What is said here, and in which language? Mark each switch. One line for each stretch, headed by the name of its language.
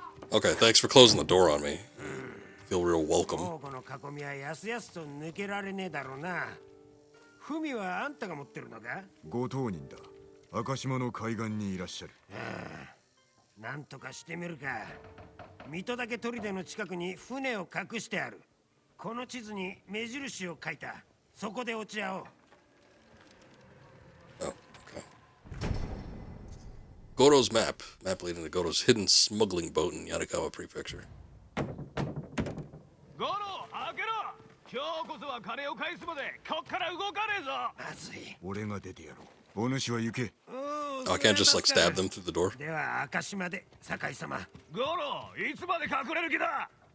English: Okay, thanks for closing the door on me. Feel real welcome.
Japanese: もうこの囲みはやすやすと抜けられねえだろうな。文はあんたが持ってるのか。ご当人だ。赤島の海岸にいらっしゃる。なんとかしてみるか。水戸岳砦の近くに船を隠してある。この地図に目印を書いた。そこで落ち合おう。
English: Oh, okay. Goro's map. Map leading to Goro's hidden smuggling boat in Yarikawa Prefecture.
Japanese: ゴロ開けろ。今日こそは金を返すまでこっから動かねえぞ。まずい。俺が出てやろう。お主は行け。
English: Oh, I can't just like stab them through the door.
Japanese: では赤島で酒井様。ゴロいつまで隠れる気だ。